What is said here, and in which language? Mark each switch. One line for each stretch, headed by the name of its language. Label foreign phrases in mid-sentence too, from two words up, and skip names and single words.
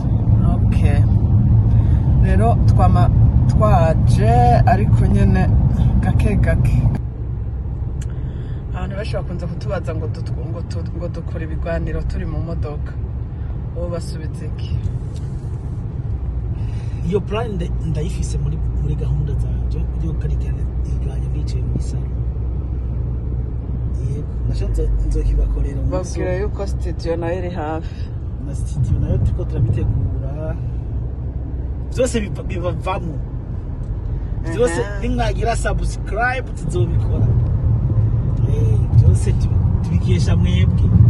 Rundi: Okay, rero twaje ariko nyene gake abantu benshi bakunze kutubaza ngo dukora ibiganiro turi mu modoka, uwo basubiza iki? Iyo plan ndayifise muri gahunda zanje yo karigana iganya bicaye muri salo. Yego nashanze nzokibakorera mu babwira yuko studio nayo iri hafi na studio nayo turiko turabitegura byose bibavamo byose nimwagira subscribe tuzobikora byose tubikesha mwebwe